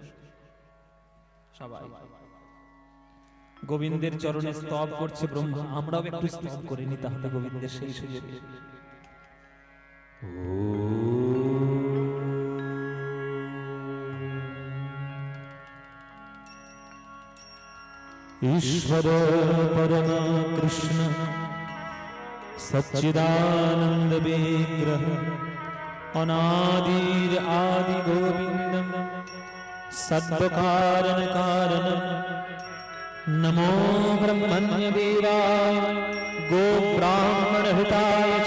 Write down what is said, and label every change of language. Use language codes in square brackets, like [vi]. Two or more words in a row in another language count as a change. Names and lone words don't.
[bn] সবাই গোবিন্দের চরণে স্তব করছে ব্রহ্মা। আমরাও একটু স্তব করে নি তাহলে গোবিন্দের সেই সুযোগে। [sa] ईश्वर परम कृष्ण सच्चिदानंद विग्रह अनादिर आदि गोविंदम सद्वकारण कारणम नमो ब्रह्मण्य देवाय गो ब्राह्मण हिताय च